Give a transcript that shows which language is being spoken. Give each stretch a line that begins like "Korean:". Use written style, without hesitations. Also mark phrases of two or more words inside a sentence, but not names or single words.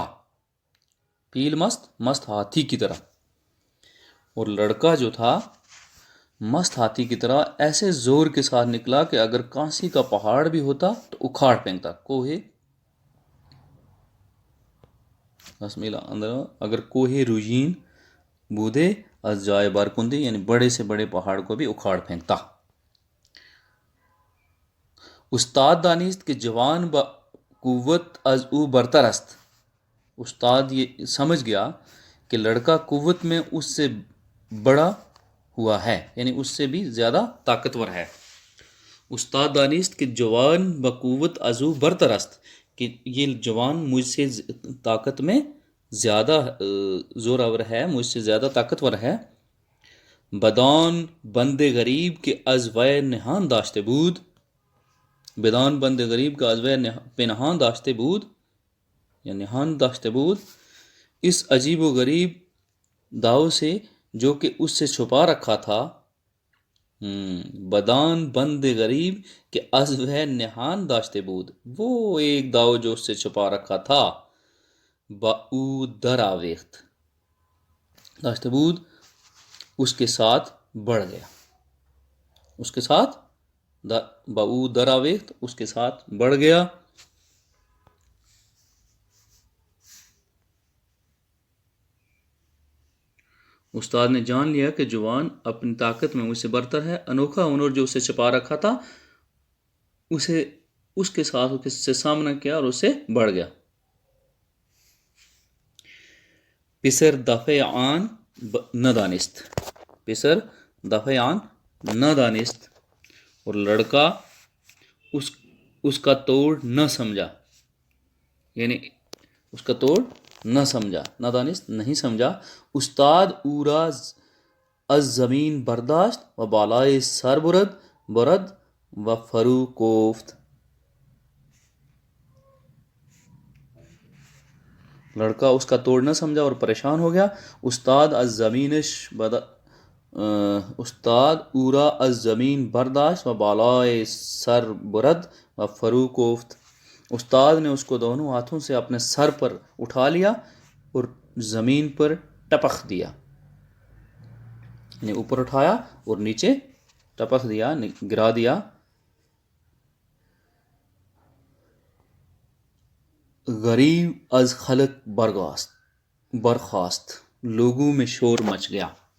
Urdu: پیل مست ہاتھی کی طرح، اور لڑکا جو تھا مست ہاتھی کی طرح ایسے زور کے ساتھ نکلا کہ اگر کانسی کا پہاڑ بھی ہوتا تو اکھاڑ پھینکتا.
Persian: کوہ اگر کوہ روئین بودے از جائے بارکندی،
Urdu: یعنی بڑے سے بڑے پہاڑ کو بھی اکھاڑ پھینکتا.
Persian: استاد دانست کہ جوان با قوت از او برتر است.
Urdu: استاد یہ سمجھ گیا کہ لڑکا قوت میں اس سے بڑا ہوا ہے، یعنی اس سے بھی زیادہ طاقتور ہے.
Persian: استاد دانست کہ جوان بقوت از او برتر است،
Urdu: کہ یہ جوان مجھ سے طاقت میں زیادہ زور آور ہے، مجھ سے زیادہ طاقتور ہے.
Persian: بدان بند غریب کے از وے نہان داشتے بود. بدان بند غریب کا از وے پنہان داشتے بود یا نہان داشتے بود،
Urdu: اس عجیب و غریب داؤ سے جو کہ اس سے چھپا رکھا تھا.
Persian: بدان بند غریب کہ از وے نہان داشتے بود،
Urdu: وہ ایک داؤ جو اس سے چھپا رکھا تھا.
Persian: با او در آویخت داشتے بود،
Urdu: اس کے ساتھ بڑھ گیا. اس کے ساتھ
Persian: با او در آویخت،
Urdu: اس کے ساتھ بڑھ گیا. استاد نے جان لیا کہ جوان اپنی طاقت میں مجھ سے برتر ہے. انوکھا ہنر جو اسے چھپا رکھا تھا اسے اس کے ساتھ اس سے سامنا کیا اور اسے بڑھ گیا.
Persian: پسر دفع آن نہ دانست. پسر دفع آن نہ دانست،
Urdu: اور لڑکا اس کا توڑ نہ سمجھا، یعنی اس کا توڑ نہ سمجھا.
Persian: نہ دانست
Urdu: نہیں سمجھا.
Persian: استاد اورا از زمین برداشت و بالائے سر برد و فرو کوفت.
Urdu: لڑکا اس کا توڑ نہ سمجھا اور پریشان ہو گیا.
Persian: استاد از زمینش استاد اورا از زمین برداشت و بالائے سر برد و فرو کوفت.
Urdu: استاد نے اس کو دونوں ہاتھوں سے اپنے سر پر اٹھا لیا اور زمین پر ٹپک دیا، یعنی اوپر اٹھایا اور نیچے ٹپک دیا، گرا دیا.
Persian: غریب از خلق برخاست،
Urdu: لوگوں میں شور مچ گیا.